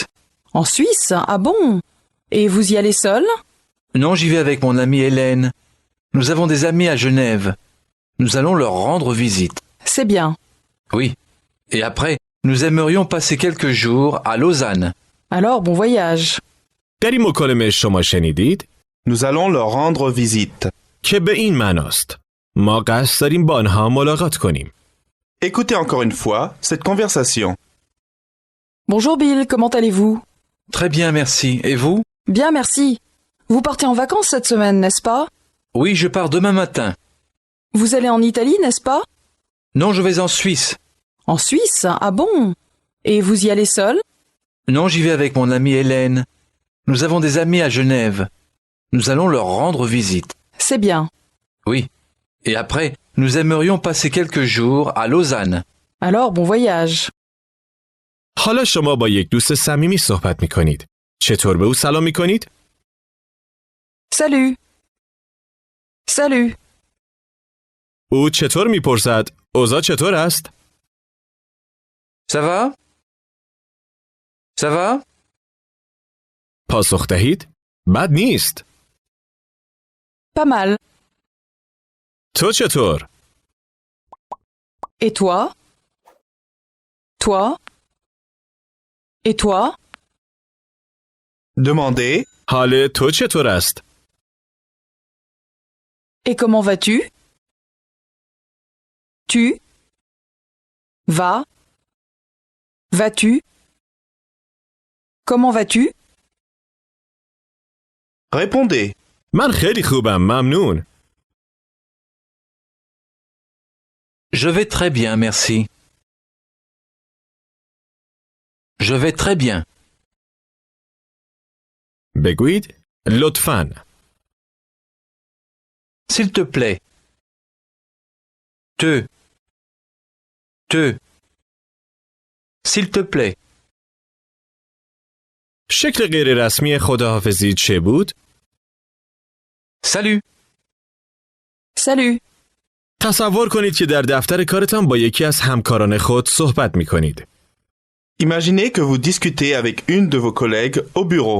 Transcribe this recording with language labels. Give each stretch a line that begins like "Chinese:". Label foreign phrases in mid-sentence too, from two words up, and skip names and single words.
French: En Suisse? Ah bon? Et vous y allez seul? Non, j'y vais avec mon amie Hélène. Nous avons des amis à Genève. Nous allons leur rendre visite. C'est bien. Oui. Et après, nous aimerions passer quelques jours à Lausanne. Alors, bon voyage.
Persian: در این مکالمه شما شنیدید
French: Nous allons leur rendre visite.
Persian: که به این معناست. ما قصد داریم با آنها ملاقات کنیم.
French: Écoutez encore une fois cette conversation. Bonjour Bill, comment allez-vous? Très bien, merci. Et vous? Bien, merci. Vous partez en vacances cette semaine, n'est-ce pas? Oui, je pars demain matin. Vous allez en Italie, n'est-ce pas? Non, je vais en Suisse. En Suisse? Ah bon? Et vous y allez seul? Non, j'y vais avec mon amie Hélène. Nous avons des amis à Genève. Nous allons leur rendre visite. C'est bien. Oui. Et après, nous aimerions passer quelques jours à Lausanne. Alors, bon voyage.
Persian: حالا شما با یک دوست صمیمی صحبت می کنید. چطور به او سلام می کنید؟
French: Salut. Salut.
Persian: او چطور می پرسد؟ اوضاع چطور است؟
French: Ça va? Ça va?
Persian: پاسخ دهید؟ بد نیست.
French: Pas mal.
Persian: تو چطور؟
French: Et toi? Toi? Et toi? Demandez.
Persian: حال تو چطور است؟
French: Et comment vas-tu? Tu? Va? Vas-tu? Comment vas-tu? Répondez.
Persian: من خیلی خوبم ممنون.
French: Je vais très bien, merci. Je vais très bien.
Persian: بگویید لطفاً.
French: S'il te plaît. Te. S'il te plaît.
Persian: شکل غیر رسمی خداحافظی چه بود؟
French: Salut. Salut!
Persian: تصور کنید که در دفتر کارتان با یکی از همکاران خود صحبت می کنید.
French: Imaginez que vous discutez avec une de vos collègues au bureau.